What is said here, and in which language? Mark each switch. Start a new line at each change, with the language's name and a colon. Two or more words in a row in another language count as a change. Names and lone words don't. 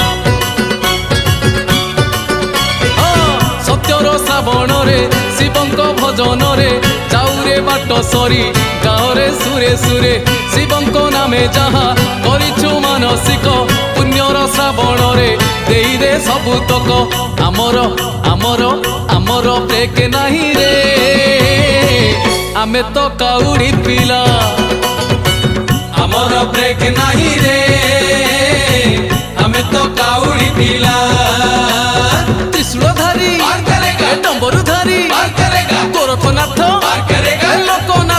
Odia: ସତ୍ୟର ଶ୍ରାବଣରେ ଶିବଙ୍କ ଭଜନରେ ଯାଉରେ ବାଟ ସରି ଗାଁରେ ସୁରେ ସୁରେ ଶିବଙ୍କ ନାମେ ଯାହା କରିଛୁ ମାନସିକ ପୁଣ୍ୟର ଶ୍ରାବଣରେ ଦେଇଦେ ସବୁତକ ଆମର ଆମର ଆମର ବ୍ରେକ୍ ନାହିଁ ରେ ଆମେ ତ କାଉଡ଼ି ପିଲା ଆମର ବ୍ରେକ୍ ନାହିଁ ରେ ଆମେ ତ କାଉଡ଼ି ପିଲା
Hindi: धारी पार करेगा डम्बरू धारी पार करेगा गोरखनाथ पार करेगा लोकनाथ